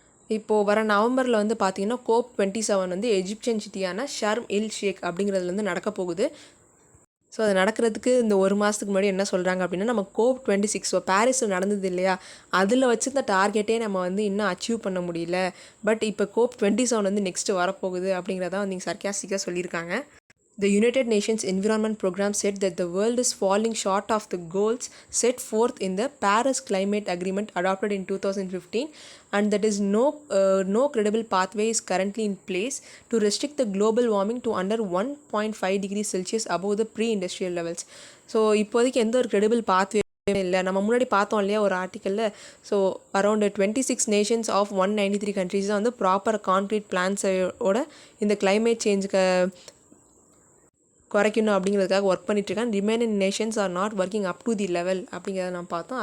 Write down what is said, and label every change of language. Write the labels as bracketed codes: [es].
[ta] இப்போது வர நவம்பரில் வந்து பார்த்திங்கன்னா COP27 வந்து எஜிப்சியன் சிட்டியான ஷர்ம் இல் ஷேக் அப்படிங்கிறதுலேருந்து நடக்க போகுது. ஸோ அது நடக்கிறதுக்கு இந்த 1 மாதத்துக்கு முன்னாடி என்ன சொல்கிறாங்க அப்படின்னா நம்ம COP26 ஸோ பாரிஸில் நடந்தது இல்லையா அதில் வச்சுருந்த டார்கெட்டே நம்ம வந்து இன்னும் அச்சீவ் பண்ண முடியல. பட் இப்போ COP27 வந்து நெக்ஸ்ட்டு வரப்போகுது அப்படிங்கிறதான் வந்து சர்க்காஸ்டிக்காக சொல்லியிருக்காங்க. [en] The United Nations Environment Programme said that the world is falling short of the goals set forth in the Paris Climate Agreement adopted in 2015, and that is no credible pathway is currently in place to restrict the global warming to under 1.5 degrees Celsius above the pre-industrial levels. [ta] So இப்போதைக்கு எந்த ஒரு credible pathway இல்லை. நம்ம முன்னாடி பார்த்தோம் இல்லையா ஒரு ஆர்டிக்கலில். So around 26 Nations of 193 countries தான் வந்து ப்ராப்பர் கான்க்ரீட் பிளான்ஸோட இந்த கிளைமேட் சேஞ்சுக்கு குறைக்கணும் அப்படிங்கிறதுக்காக ஒர்க் பண்ணிட்டுருக்காங்க. [en] remaining nations are not working up to the level [ta] அப்படிங்கிறத நம்ம பார்த்தோம்.